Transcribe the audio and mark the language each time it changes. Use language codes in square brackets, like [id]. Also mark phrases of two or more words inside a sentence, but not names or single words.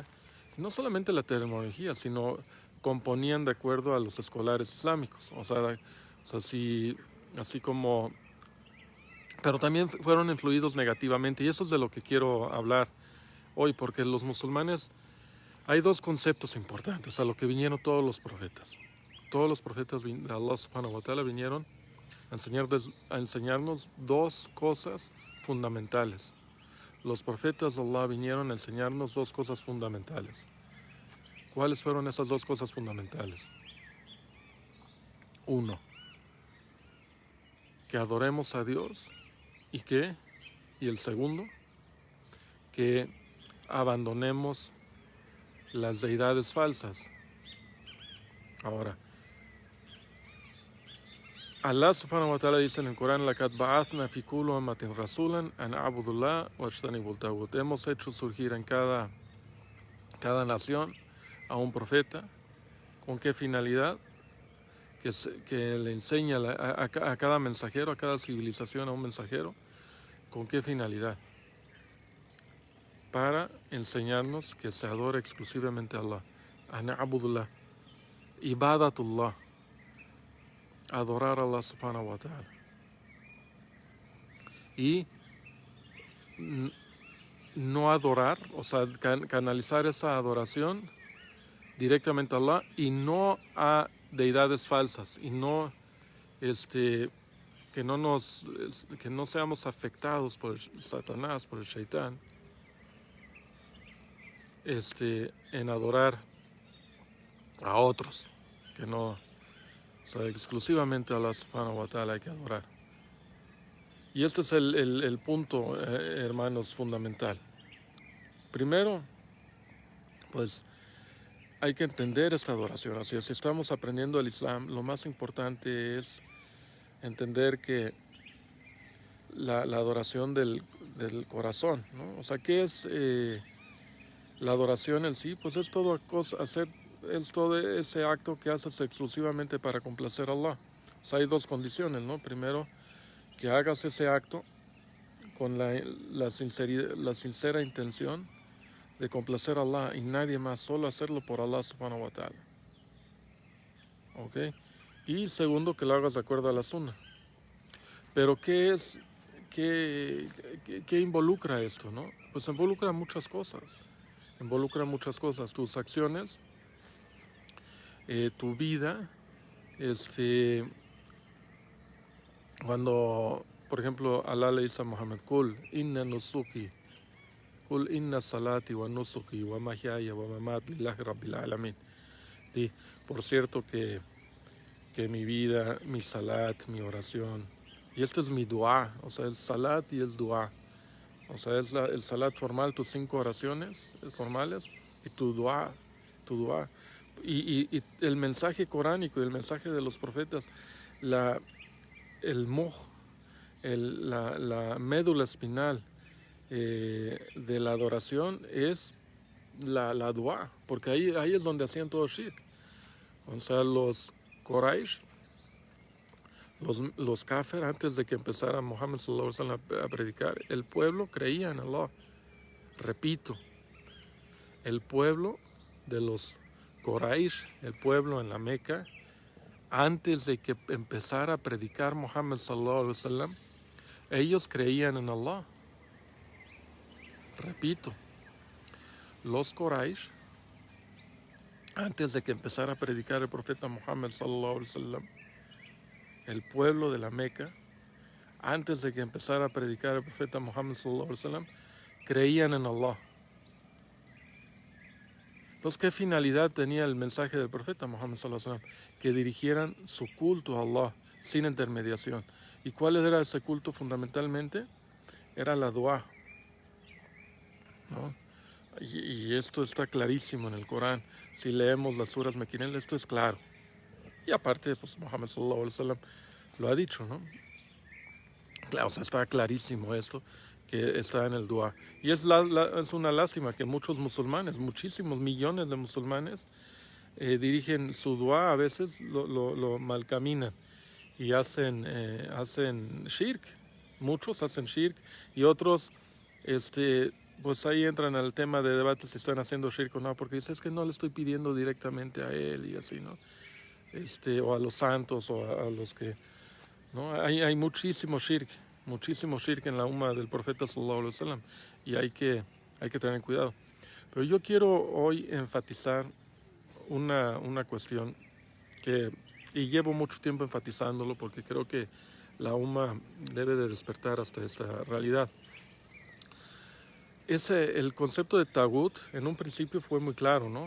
[es] Y no solamente la terminología, sino componían de acuerdo a los escolares islámicos. O sea así como... Pero también fueron influidos negativamente, y eso es de lo que quiero hablar hoy, porque los musulmanes, hay dos conceptos importantes a lo que vinieron todos los profetas. Todos los profetas de Allah [ar] سبحانه وتعالى [es] vinieron a enseñarnos dos cosas fundamentales. Los profetas de Allah vinieron a enseñarnos dos cosas fundamentales. ¿Cuáles fueron esas dos cosas fundamentales? Uno, que adoremos a Dios. ¿Y qué? Y el segundo, que abandonemos las deidades falsas. Ahora, Allah [ar] سبحانه وتعالى [es] dice en el Corán: [ar] "لقد بعثنا في كل أمة رسولا أن اعبدوا الله واجتنبوا الطاغوت". [es] Hemos hecho surgir en cada nación a un profeta. ¿Con qué finalidad? Que le enseña a cada mensajero, a cada civilización, a un mensajero. ¿Con qué finalidad? Para enseñarnos que se adore exclusivamente a Allah. [ar] أن اعبدوا الله، عبادة الله, [es] adorar a Allah [ar] سبحانه وتعالى. [es] Y no adorar, o sea, canalizar esa adoración directamente a Allah y no a deidades falsas, y no que no seamos afectados por el Satanás, por el Shaitán, en adorar a otros, que no, o sea, exclusivamente a Allah [ar] سبحانه وتعالى [es] hay que adorar. Y este es el punto, hermanos, fundamental. Primero, pues hay que entender esta adoración. Así, si estamos aprendiendo el Islam, lo más importante es entender que la adoración del corazón, ¿no? O sea, ¿qué es la adoración en sí? Pues es todo ese acto que haces exclusivamente para complacer a Allah. O sea, hay dos condiciones, ¿no? Primero, que hagas ese acto con la sincera intención de complacer a Allah y nadie más, solo hacerlo por Allah [ar] سبحانه وتعالى. [es] ¿Ok? Y segundo, que lo hagas de acuerdo a la sunna. Pero ¿qué involucra esto, no? Pues involucra muchas cosas. Involucra muchas cosas. Tus acciones, tu vida, cuando, por ejemplo, Allah le dice a Muhammad, [ar] قل إن نسكي، قل إن صلاتي ونسكي ومحياي ومماتي لله رب العالمين. [es] Por cierto que mi vida, mi salat, mi oración, y esto es mi dua, o sea, el salat y el dua, o sea, es el salat formal, tus 5 oraciones formales, y tu dua, y el mensaje coránico y el mensaje de los profetas, el moj, la médula espinal de la adoración es la dua, porque ahí es donde hacían todo shirk. O sea, los Quraysh, los kafir, antes de que empezara Muhammad [ar] صلى الله عليه وسلم [es] a predicar, el pueblo creía en Allah. Repito, el pueblo de los Quraysh, el pueblo en la Meca, antes de que empezara a predicar Muhammad [ar] صلى الله عليه وسلم, [es] ellos creían en Allah. Repito, los Quraysh, antes de que empezara a predicar el profeta Muhammad [ar] صلى الله عليه وسلم, [es] el pueblo de la Meca, antes de que empezara a predicar el profeta Muhammad [ar] صلى الله عليه وسلم, [es] creían en Allah. Entonces, ¿qué finalidad tenía el mensaje del profeta Muhammad [ar] صلى الله عليه وسلم? [es] Que dirigieran su culto a Allah sin intermediación. ¿Y cuál era ese culto fundamentalmente? Era la dua, ¿no? Y esto está clarísimo en el Corán. Si leemos las suras mequinel, esto es claro. Y aparte, pues Muhammad [ar] صلى الله عليه وسلم [es] lo ha dicho, ¿no? Claro, o sea, está clarísimo esto, que está en el dua. Y es una lástima que muchos musulmanes, muchísimos millones de musulmanes, dirigen su dua, a veces lo malcaminan y hacen shirk. Muchos hacen shirk y otros, pues ahí entran al tema de debate si están haciendo shirk o no, porque dices, es que no le estoy pidiendo directamente a él y así, ¿no? O a los santos o a los que, ¿no? Hay muchísimo shirk en la umma del profeta [ar] صلى الله عليه وسلم [es] y hay que tener cuidado. Pero yo quiero hoy enfatizar una cuestión y llevo mucho tiempo enfatizándolo porque creo que la umma debe de despertar hasta esta realidad. El concepto de tagut en un principio fue muy claro, ¿no?